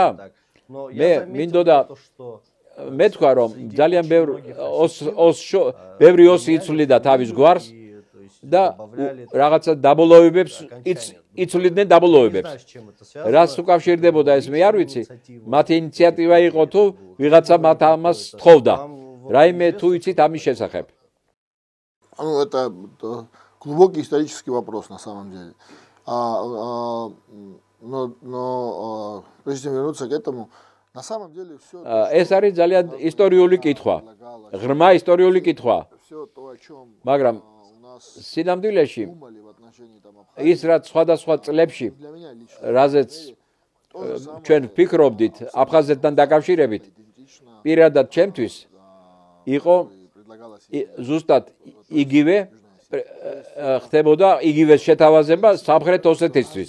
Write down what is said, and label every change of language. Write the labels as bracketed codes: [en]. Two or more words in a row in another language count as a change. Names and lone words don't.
[ka] მე მინდოდა მე თქვა, რომ ძალიან ბევრი ოსი იცვლიდა თავის გვარს და რაღაცა დაბოლოებებს იცვლიდნენ დაბოლოებებს. რას უკავშირდებოდა ეს მე არ ვიცი. მათი ინიციატივა იყო თუ ვიღაცა მათ ამას თხოვდა. Раиме თუ იცით ამის შესახებ? [ru] Ну это глубокий исторический вопрос на самом деле. Но прежде чем вернуться к этому, на самом деле всё [ka] ეს არის ძალიან ისტორიული კითხვა. ღრმა ისტორიული კითხვა. მაგრამ სინამდვილეში ის რაც სხვადასხვა წლებში რაზეც ჩვენ ვფიქრობდით აფხაზეთთან დაკავშირებით პირადად ჩემთვის იყო ზუსტად იგივე ხდებოდა იგივე შეთავაზება სამხრეთ ოსეთისთვის.